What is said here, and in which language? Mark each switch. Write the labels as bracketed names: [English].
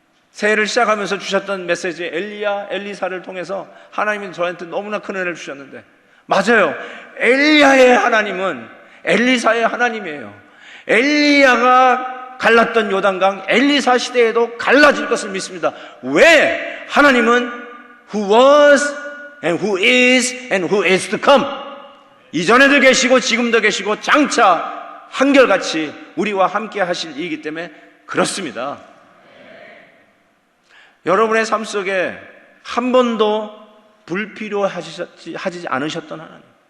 [Korean] 새해를 시작하면서 주셨던 메시지 엘리야, 엘리사를 통해서 하나님이 저한테 너무나 큰 은혜를 주셨는데 맞아요. 엘리야의 하나님은 엘리사의 하나님이에요. 엘리야가 갈랐던 요단강 엘리사 시대에도 갈라질 것을 믿습니다. 왜? 하나님은 [English] who was and who is and who is to come. [Korean] 이전에도 계시고 지금도 계시고 장차 한결같이 우리와 함께 하실 이기 때문에 그렇습니다. 여러분의 삶 속에 한 번도 불필요하지 않으셨던 하나님.